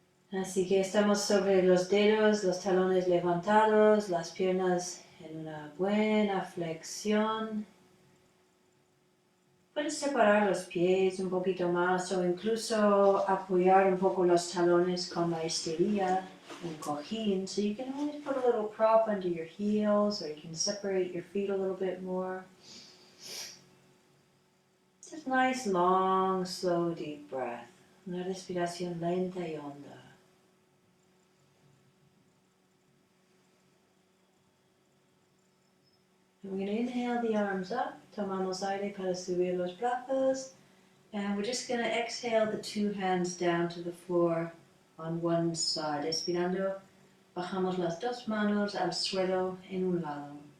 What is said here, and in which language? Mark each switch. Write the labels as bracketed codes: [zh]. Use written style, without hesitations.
[es] Así que estamos sobre los dedos, los talones levantados, las piernas en una buena flexión. Puedes separar los pies un poquito más o incluso apoyar un poco los talones con la esterilla, un cojín. [en] So you can always put a little prop under your heels, or you can separate your feet a little bit more. Just nice, long, slow, deep breath. [es] Una respiración lenta y honda. [en] And we're going to inhale the arms up. [es] Tomamos aire para subir los brazos. [en] And we're just going to exhale the two hands down to the floor on one side. [es] Expirando, bajamos las dos manos al suelo en un lado.